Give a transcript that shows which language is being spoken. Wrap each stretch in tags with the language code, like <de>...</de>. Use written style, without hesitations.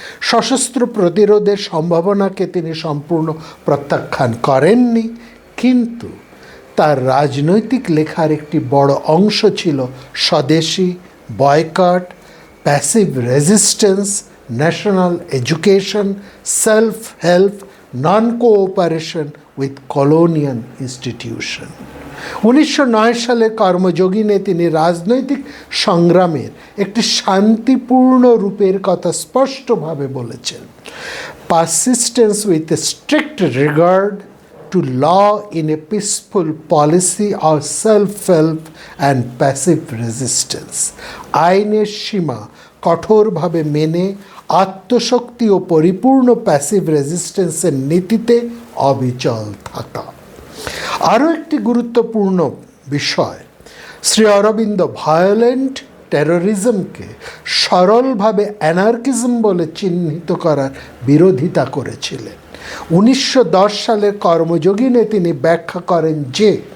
<bn>সশস্ত্র প্রতিরোধের সম্ভাবনাকে তিনি সম্পূর্ণ প্রত্যাখ্যান করেননি, কিন্তু তার রাজনৈতিক লেখার একটি বড় অংশ ছিল স্বদেশী, boycott,</bn> <en>Passive resistance, national education, self help, non cooperation with colonial institution.</en> <bn>1909 সালে কর্মযোগিনে তিনি রাজনৈতিক সংগ্রামের একটি শান্তিপূর্ণ রূপের কথা স্পষ্টভাবে বলেছেন।</bn> <en>Persistence with a strict regard to law in a peaceful policy of self-help and passive resistance.</en> <bn>আইনের সীমা কঠোরভাবে মেনে আত্মশক্তি ও পরিপূর্ণ প্যাসিভ রেজিস্ট্যান্সের নীতিতে অবিচল থাকা। আরও একটি গুরুত্বপূর্ণ বিষয়, শ্রী অরবিন্দ ভায়োলেন্ট টেরোরিজমকে সরলভাবে অ্যানার্কিজম বলে চিহ্নিত করার বিরোধিতা করেছিলেন। 1910 সালের কর্মযোগিনে তিনি ব্যাখ্যা করেন যে</bn>